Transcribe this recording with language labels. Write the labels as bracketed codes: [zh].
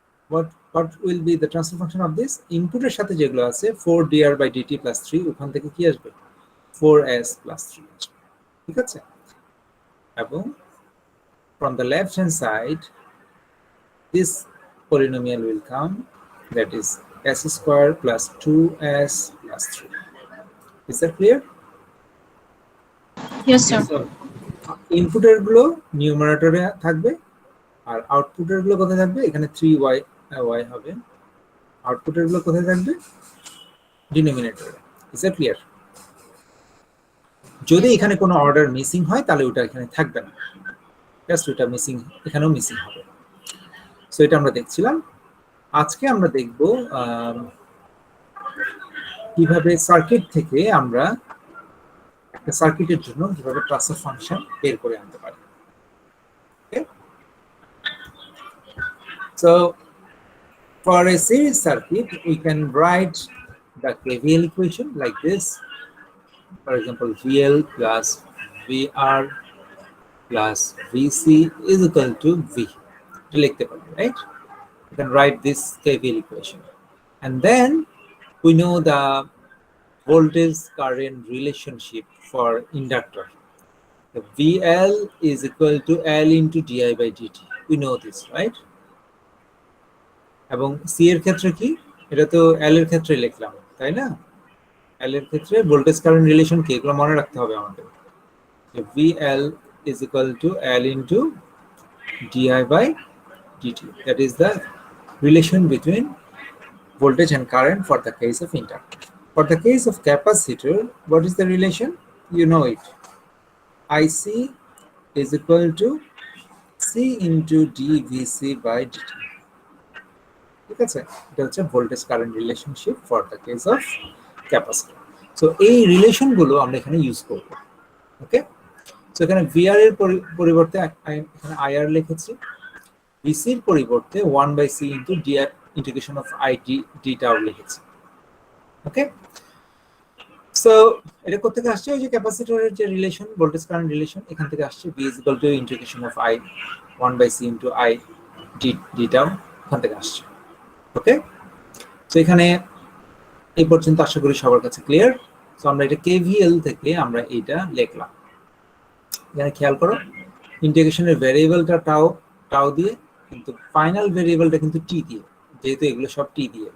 [en] What will be the transfer function of this? [bn] ইনপুটের সাথে যেগুলো আছে 4 dr by dt plus 3, ওখান থেকে কি আসবে, 4s plus 3 আসবে, ঠিক আছে? [en] এবং from the left hand side this polynomial will come, that is s square plus 2s plus 3. Is that clear? Yes, sir. [bn] ইনপুটের গুলো নিউমারেটরে থাকবে আর আউটপুটের গুলো কোথায় থাকবে, এখানে 3y হবে, আউটপুটের গুলো কোথায় থাকবে, ডিনোমিনেটরে। [en] Is that clear? [bn] যদি এখানে কোনো অর্ডার মিসিং হয় তাহলে ওটা এখানে থাকবে না, জাস্ট ওটা মিসিং, এখানেও মিসিং হবে। সো এটা আমরা দেখছিলাম। আজকে আমরা দেখব কিভাবে সার্কিট থেকে আমরা একটা সার্কিটের জন্য কিভাবে ট্রান্সফার ফাংশন বের করে আনতে পারি। [en] Okay, so for a series circuit we can write the KVL equation like this. For example, VL plus VR plus VC is equal to V. Right? You can write this KVL equation. And then we know the voltage current relationship for inductor. The VL is equal to L into di by dt. We know this, right? [bn] এবং C এর ক্ষেত্রে কি, এটা তো এল এর ক্ষেত্রে লিখলাম, তাই না? এল এর ক্ষেত্রে ভোল্টেজ কারেন্ট রিলেশন কি, এগুলো মনে রাখতে হবে আমাদের। [en] VL is equal to L into di by dt. That is the relation between voltage and current for the case of inductor. For the case of capacitor, what is the relation? You know it. IC is equal to C into dVC by dt. [bn] ঠিক আছে? এটা হচ্ছে [en] Voltage current relationship for the case of capacitor. [bn] So এই রিলেশনগুলো আমরা এখানে use করব। ওকে, so এখানে VR এর পরিবর্তে এখানে আইআর লিখেছি, ভিসির পরিবর্তে 1/c into DR integration of ID D tau লিখেছি। ওকে, সো এটা কোথা থেকে আসছে? ওই যে ক্যাপাসিটরের যে রিলেশন, ভোল্টেজ কারেন্ট রিলেশন, এখান থেকে আসছে। [en] v is equal to integration of i 1/c into i d tau, [bn] এখান থেকে আসছে। ওকে, তো এখানে এই পর্যন্ত আশা করি সবার কাছে ক্লিয়ার। সো আমরা এটা কেভিএল থেকে আমরা এটা লিখলাম। এখানে খেয়াল করো, ইন্টিগ্রেশনের ভেরিয়েবলটা টাউ দিয়ে, কিন্তু ফাইনাল ভেরিয়েবলটা কিন্তু টি দিয়ে, যেহেতু এগুলো সব টি দিয়ে।